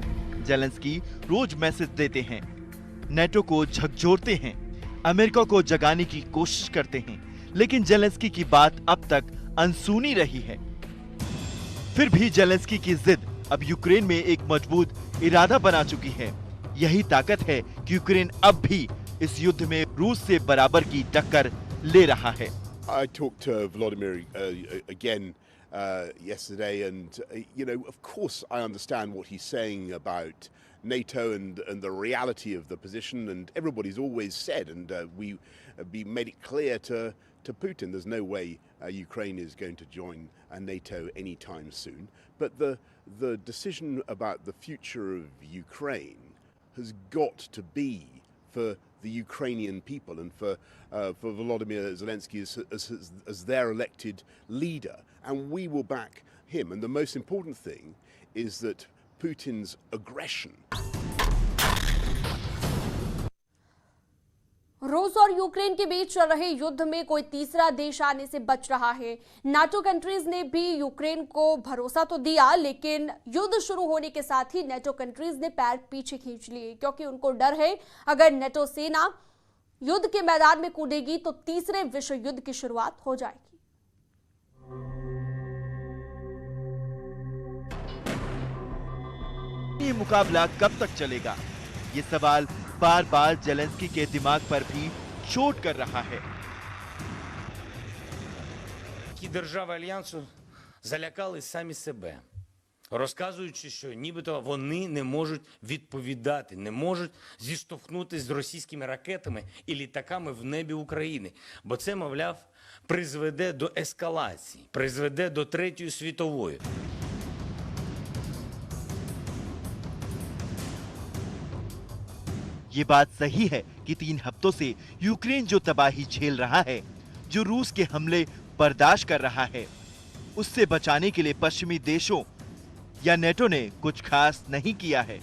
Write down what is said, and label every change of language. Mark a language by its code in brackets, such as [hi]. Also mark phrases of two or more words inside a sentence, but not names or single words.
[hi] जेलेंस्की रोज मैसेज देते हैं, नेटो को झकझोरते हैं, अमेरिका को जगाने की कोशिश करते हैं, लेकिन जेलेंस्की की बात अब तक अनसुनी रही है। फिर भी जेलेंस्की की जिद अब यूक्रेन में एक मजबूत इरादा बना चुकी है। यही ताकत है कि यूक्रेन अब भी इस युद्ध में रूस से बराबर की टक्कर ले रहा है। [en] I talked to Vladimir again yesterday, and of course I understand what he's saying about NATO and the reality of the position, and everybody's always said, and we made it clear to to Putin, there's no way Ukraine is going to join NATO anytime soon. But the decision about the future of Ukraine has got to be for the Ukrainian people and for Volodymyr Zelensky as their elected leader. And we will back him. And the most important thing is that Putin's aggression. [hi] रूस और यूक्रेन के बीच चल रहे युद्ध में कोई तीसरा देश आने से बच रहा है। नाटो कंट्रीज ने भी यूक्रेन को भरोसा तो दिया, लेकिन युद्ध शुरू होने के साथ ही नाटो कंट्रीज ने पैर पीछे खींच लिए, क्योंकि उनको डर है अगर नाटो सेना युद्ध के मैदान में कूदेगी तो तीसरे विश्व युद्ध की शुरुआत हो जाएगी। ये मुकाबला कब तक चलेगा? ये सवाल बार बार जेलेंस्की के दिमाग पर भी चोट कर रहा है। [uk] Ті держави Альянсу залякали самі себе, розказуючи, що нібито вони не можуть відповідати, не можуть зіштовхнутися з російськими ракетами і літаками в небі України. Бо це, мовляв, призведе до ескалації, призведе до Третьої світової. [hi] ये बात सही है कि 3 हफ्तों से यूक्रेन जो तबाही झेल रहा है, जो रूस के हमले बर्दाश्त कर रहा है, उससे बचाने के लिए पश्चिमी देशों या नेटो ने कुछ खास नहीं किया है।